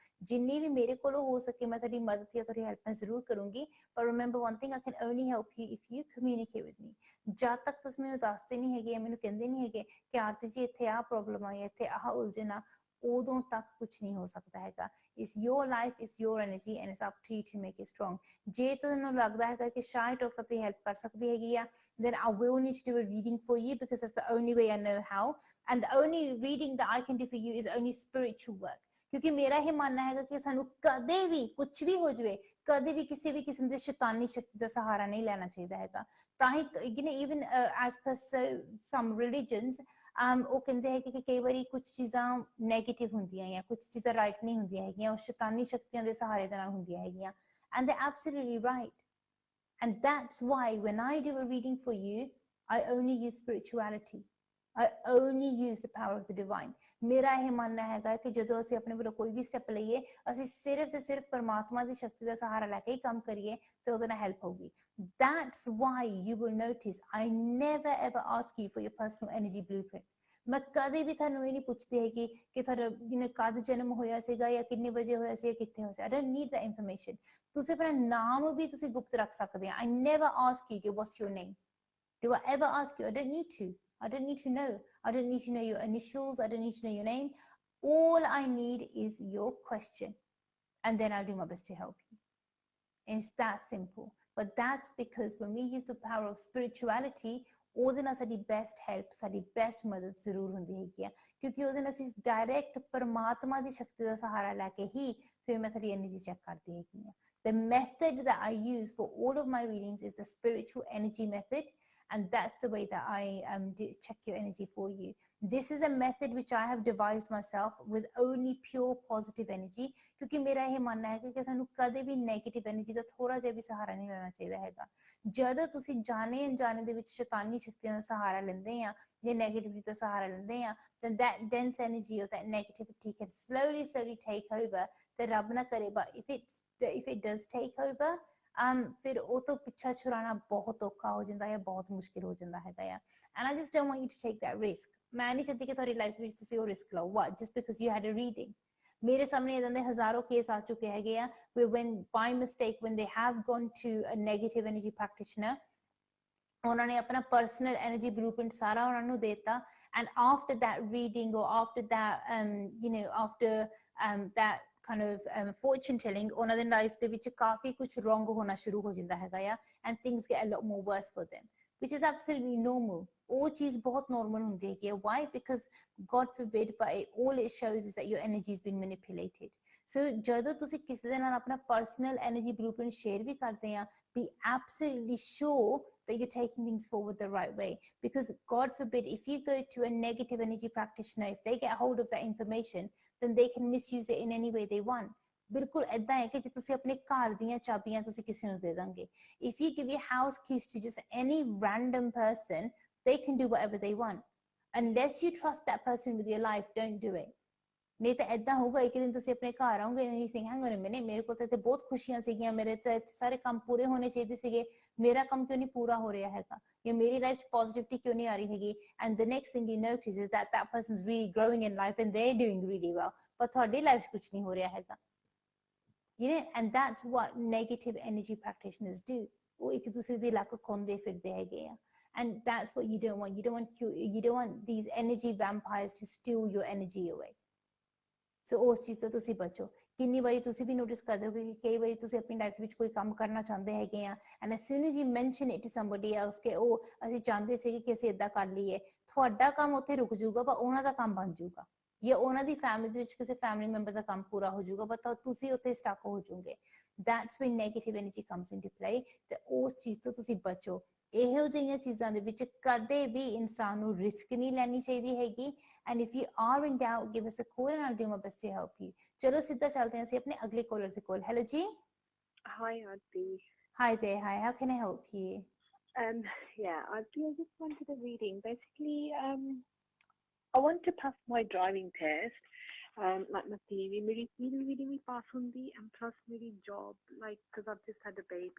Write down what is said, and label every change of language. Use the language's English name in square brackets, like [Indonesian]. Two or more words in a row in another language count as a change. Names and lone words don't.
[Punjabi] ਜਿੰਨੀ ਵੀ ਮੇਰੇ ਕੋਲੋਂ ਹੋ ਸਕੇ ਮੈਂ ਤੁਹਾਡੀ ਮਦਦ ਜਾਂ ਤੁਹਾਡੀ ਹੈਲਪ ਮੈਂ ਜ਼ਰੂਰ ਕਰੂੰਗੀ. [English] ਪਰ remember one thing, I can only help you if you communicate with me. [Punjabi] ਜਦ ਤੱਕ ਤੁਸੀਂ ਮੈਨੂੰ ਦੱਸਦੇ ਨਹੀਂ ਹੈਗੇ, ਮੈਨੂੰ ਕਹਿੰਦੇ ਨਹੀਂ ਹੈਗੇ ਕਿ ਆਰਤੀ ਜੀ ਇੱਥੇ ਆਹ ਪ੍ਰੋਬਲਮ ਆਈ, ਇੱਥੇ ਆਹ ਉਲਝਣ ਆ, ਉਦੋਂ ਤੱਕ ਕੁਝ ਨਹੀਂ ਹੋ ਸਕਦਾ ਹੈਗਾ। [English] It's your life, it's your energy and it's up to you to make it strong. [Punjabi] ਜੇ ਤੁਹਾਨੂੰ ਲੱਗਦਾ ਹੈਗਾ ਕਿ ਸ਼ਾਇਦ ਡਾਕਟਰ ਤੇ ਹੈਲਪ ਕਰ ਸਕਦੀ ਹੈਗੀ ਆ, [English] then I will need to do a reading for you because that's the only way I know how, and the only reading that I can do for you is only spiritual work. [Punjabi] ਕਿਉਂਕਿ ਮੇਰਾ ਇਹ ਮੰਨਣਾ ਹੈਗਾ ਕਿ ਸਾਨੂੰ ਕਦੇ ਵੀ ਕੁਝ ਵੀ ਹੋ ਜਾਵੇ, ਕਦੇ ਵੀ ਕਿਸੇ ਵੀ ਕਿਸਮ ਦੇ ਸ਼ੈਤਾਨੀ ਸ਼ਕਤੀ ਦਾ ਸਹਾਰਾ ਨਹੀਂ ਲੈਣਾ ਚਾਹੀਦਾ ਹੈਗਾ। ਤਾਂ ਹੀ [English] even as per some religions, [Punjabi] ਉਹ ਕਹਿੰਦੇ ਹੈ ਕਿ ਕਈ ਵਾਰੀ ਕੁਝ ਚੀਜ਼ਾਂ ਨੈਗੇਟਿਵ ਹੁੰਦੀਆਂ ਜਾਂ ਕੁਝ ਚੀਜ਼ਾਂ ਰਾਈਟ ਨਹੀਂ ਹੁੰਦੀਆਂ ਹੈਗੀਆਂ, ਉਹ ਸ਼ੈਤਾਨੀ ਸ਼ਕਤੀਆਂ ਦੇ ਸਹਾਰੇ ਦੇ ਨਾਲ ਹੁੰਦੀਆਂ ਹੈਗੀਆਂ। [English] And they're absolutely right. And that's why when I do a reading for you, I only use spirituality. I only use the power of the divine. [Punjabi] ਮੇਰਾ ਇਹ ਮੰਨਣਾ ਹੈਗਾ ਕਿ ਜਦੋਂ ਅਸੀਂ ਆਪਣੇ ਵੱਲੋਂ ਕੋਈ ਵੀ ਸਟੈਪ ਲਈਏ, ਅਸੀਂ ਸਿਰਫ ਤੇ ਸਿਰਫ ਪਰਮਾਤਮਾ ਦੀ ਸ਼ਕਤੀ ਦਾ ਸਹਾਰਾ ਲੈ ਕੇ ਹੀ ਕੰਮ ਕਰੀਏ ਤੇ ਉਹਦੇ ਨਾਲ ਹੈਲਪ ਹੋਊਗੀ। [English] That's why you will notice I never ever ask you for your personal energy blueprint. [Punjabi] ਮੈਂ ਕਦੇ ਵੀ ਤੁਹਾਨੂੰ ਇਹ ਨਹੀਂ ਪੁੱਛਦੀ ਹੈਗੀ ਕਿ ਤੁਹਾਡਾ ਕਦ ਜਨਮ ਹੋਇਆ ਸੀਗਾ ਜਾਂ ਕਿੰਨੇ ਵਜੇ ਹੋਇਆ ਸੀ ਜਾਂ ਕਿੱਥੇ ਹੋਇਆ ਸੀ। [English] I don't need that information. [Punjabi] ਤੁਸੀਂ ਆਪਣਾ ਨਾਮ ਵੀ ਤੁਸੀਂ ਗੁਪਤ ਰੱਖ ਸਕਦੇ ਆ। [English] I never ask you what's your name. Do I ever ask you? I don't need to. I don't need to know. I don't need to know your initials. I don't need to know your name. All I need is your question. And then I'll do my best to help you. And it's that simple. But that's because when we use the power of spirituality, [Punjabi] ਉਹਦੇ ਨਾਲ ਸਾਡੀ ਬੈਸਟ ਹੈਲਪ, ਸਾਡੀ ਬੈਸਟ ਮਦਦ ਜ਼ਰੂਰ ਹੁੰਦੀ ਹੈਗੀ ਆ, ਕਿਉਂਕਿ ਉਹਦੇ ਨਾਲ ਅਸੀਂ ਡਾਇਰੈਕਟ ਪਰਮਾਤਮਾ ਦੀ ਸ਼ਕਤੀ ਦਾ ਸਹਾਰਾ ਲੈ ਕੇ ਹੀ ਫਿਰ ਮੈਂ ਸਾਡੀ ਐਨਰਜੀ ਚੈੱਕ ਕਰਦੀ ਹੈਗੀ ਆ। [English] The method that I use for all of my readings is the spiritual energy method. And that's the way that I check your energy for you. This is a method which I have devised myself with only pure positive energy. [Punjabi] ਕਿਉਂਕਿ ਮੇਰਾ ਇਹ ਮੰਨਣਾ ਹੈ ਕਿ ਸਾਨੂੰ ਕਦੇ ਵੀ [English] negative energy [Punjabi] ਦਾ ਥੋੜਾ ਜਿਹਾ ਵੀ ਸਹਾਰਾ ਨਹੀਂ ਲੈਣਾ ਚਾਹੀਦਾ ਹੈਗਾ। ਜਦੋਂ ਤੁਸੀਂ ਜਾਣੇ ਅਣਜਾਣੇ ਦੇ ਵਿੱਚ ਸ਼ੈਤਾਨੀ ਸ਼ਕਤੀਆਂ ਦਾ ਸਹਾਰਾ ਲੈਂਦੇ ਆ ਜਾਂ negativity ਦਾ ਸਹਾਰਾ ਲੈਂਦੇ ਆ, [English] then that dense energy or that negativity can slowly take over. [Punjabi] ਤੇ ਰੱਬ ਨਾ ਕਰੇ, [English] but if it does take over, [Punjabi] ਫਿਰ ਉਹ ਤੋਂ ਪਿੱਛਾ ਛੁਡਾਉਣਾ ਬਹੁਤ ਔਖਾ ਹੋ ਜਾਂਦਾ ਹੈ, ਬਹੁਤ ਮੁਸ਼ਕਿਲ ਹੋ ਜਾਂਦਾ ਹੈਗਾ ਆ। [English] And I just don't want you to take that risk. [Punjabi] ਮੈਂ ਨਹੀਂ ਚਾਹਤੀ ਕਿ ਤੁਹਾਡੀ ਲਾਈਫ ਵਿੱਚ ਤੁਸੀਂ ਉਹ ਰਿਸਕ ਲਓ। [English] What? Just because you had a reading. [Punjabi] ਮੇਰੇ ਸਾਹਮਣੇ ਇਦਾਂ ਦੇ ਹਜ਼ਾਰੋਂ ਕੇਸ ਆ ਚੁੱਕੇ ਹੈਗੇ ਆ [English] when by mistake when they have gone to a negative energy practitioner, [Punjabi] ਉਹਨਾਂ ਨੇ ਆਪਣਾ [English] personal energy blueprint [Punjabi] ਸਾਰਾ ਉਹਨਾਂ ਨੂੰ ਦੇਤਾ, [English] and after that reading or after that after that kind of fortune telling, [Punjabi] ਉਹਨਾਂ ਦੇ ਲਾਈਫ ਦੇ ਵਿੱਚ ਕਾਫੀ ਕੁਝ wrong ਹੋਣਾ ਸ਼ੁਰੂ ਹੋ ਜਾਂਦਾ ਹੈਗਾ ਆ, [English] and things get a lot more worse for them, which is absolutely normal. [Punjabi] ਉਹ ਚੀਜ਼ ਬਹੁਤ normal ਹੁੰਦੀ ਹੈਗੀ ਹੈ। Why? [English] Because God forbid, but all it shows is that your energy has been manipulated. [Punjabi] So ਜਦੋਂ ਤੁਸੀਂ ਕਿਸੇ ਦੇ ਨਾਲ ਆਪਣਾ [English] personal energy blueprint share [Punjabi] ਵੀ ਕਰਦੇ ਆ, [English] be absolutely sure that you're taking things forward the right way. Because God forbid, if you go to a negative energy practitioner, if they get hold of that information, then they can misuse it in any way they want. [Punjabi] ਬਿਲਕੁਲ ਏਦਾਂ ਹੈ ਕਿ ਜੇ ਤੁਸੀਂ ਆਪਣੇ ਘਰ ਦੀਆਂ ਚਾਬੀਆਂ ਤੁਸੀਂ ਕਿਸੇ ਨੂੰ ਦੇ ਦੋਗੇ, [English] if you give your house keys to just any random person, they can do whatever they want. Unless you trust that person with your life, don't do it. [Punjabi] ਨਹੀਂ ਤਾਂ ਏਦਾਂ ਹੋਊਗਾ, ਇੱਕ ਦਿਨ ਤੁਸੀਂ ਆਪਣੇ ਘਰ ਆਓਗੇ [English] and you think, hang on a minute, [Punjabi] ਮੇਰੇ ਕੋਲ ਤਾਂ ਇੱਥੇ ਬਹੁਤ ਖੁਸ਼ੀਆਂ ਸੀਗੀਆਂ, ਮੇਰੇ ਤਾਂ ਸਾਰੇ ਕੰਮ ਪੂਰੇ ਹੋਣੇ ਚਾਹੀਦੇ ਸੀਗੇ, ਮੇਰਾ ਕੰਮ ਕਿਉਂ ਨਹੀਂ ਪੂਰਾ ਹੋ ਰਿਹਾ ਹੈਗਾ, ਜਾਂ ਮੇਰੀ ਲਾਈਫ 'ਚ ਪੋਜ਼ਿਟਿਵਿਟੀ ਕਿਉਂ ਨਹੀਂ ਆ ਰਹੀ ਹੈਗੀ, [English] and the next thing you notice is that that person's really growing in life and they're doing really well, but [Punjabi] ਤੁਹਾਡੀ ਲਾਈਫ 'ਚ ਕੁਝ ਨਹੀਂ ਹੋ ਰਿਹਾ ਹੈਗਾ। [English] And that's what negative energy practitioners do. [Punjabi] ਉਹ ਇੱਕ ਦੂਸਰੇ ਦੀ ਲੱਕ ਖੋਂਦੇ ਫਿਰਦੇ ਹੈਗੇ ਆ, [English] and that's what you don't want. You don't want these energy vampires to steal your energy away. [Punjabi] ਸੋ ਉਸ ਚੀਜ਼ ਤੋਂ ਤੁਸੀਂ ਬਚੋ। ਕਿੰਨੀ ਵਾਰੀ ਤੁਸੀਂ ਵੀ ਨੋਟਿਸ ਕਰਦੇ ਹੋ ਕਿ ਕਈ ਵਾਰੀ ਤੁਸੀਂ ਆਪਣੀ ਲਾਈਫ ਵਿੱਚ ਕੋਈ ਕੰਮ ਕਰਨਾ ਚਾਹੁੰਦੇ ਹੈਗੇ ਆ, [English] and as soon as you mention it to somebody else [Punjabi] ਕਿ ਉਹ ਅਸੀਂ ਚਾਹੁੰਦੇ ਸੀਗੇ ਕਿ ਅਸੀਂ ਏਦਾਂ ਕਰ ਲਈਏ, ਤੁਹਾਡਾ ਕੰਮ ਉੱਥੇ ਰੁਕ ਜਾਊਗਾ, ਪਰ ਉਹਨਾਂ ਦਾ ਕੰਮ ਬਣ ਜਾਊਗਾ, ਜਾਂ ਉਹਨਾਂ ਦੀ ਫੈਮਿਲੀ ਦੇ ਵਿੱਚ ਕਿਸੇ ਫੈਮਿਲੀ ਮੈਂਬਰ ਦਾ ਕੰਮ ਪੂਰਾ ਹੋ ਜਾਊਗਾ, ਪਰ ਤੁਸੀਂ ਉੱਥੇ ਸਟਕ ਹੋ ਜਾਓਗੇ। [English] That's when negative energy comes into play. [Punjabi] ਤੇ ਉਸ ਚੀਜ਼ ਤੋਂ ਤੁਸੀਂ ਬਚੋ। ਇਹੋ ਜਿਹੀਆਂ ਚੀਜ਼ਾਂ ਦੇ ਵਿੱਚ ਕਦੇ ਵੀ ਇਨਸਾਨ ਨੂੰ ਰਿਸਕ ਨਹੀਂ ਲੈਣੀ ਚਾਹੀਦੀ ਹੈਗੀ। [English] And if you are in doubt, give us a call and I'll do my best to help you. [Punjabi] ਚਲੋ ਸਿੱਧਾ ਚੱਲਦੇ ਹਾਂ ਅਸੀਂ ਆਪਣੇ ਅਗਲੇ ਕਾਲਰ ਦੇ ਕੋਲ। ਹੈਲੋ ਜੀ। [English] Hi, Arti. Hi there. Hi. How can I help you? Yeah, Arti, I just wanted a reading. Basically, I want to pass my driving test. Like my theory, my theory will pass on the, and plus my job, like, because I've just had a baby.